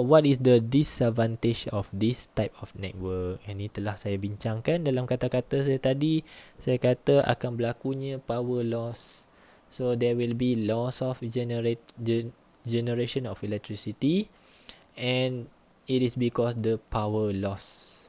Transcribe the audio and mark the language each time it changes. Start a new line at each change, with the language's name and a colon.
English: What is the disadvantage of this type of network?
Malay: Ini telah saya bincangkan dalam kata-kata saya tadi. Saya kata akan berlakunya power loss.
English: So there will be loss of generation of electricity, and it is because the power loss.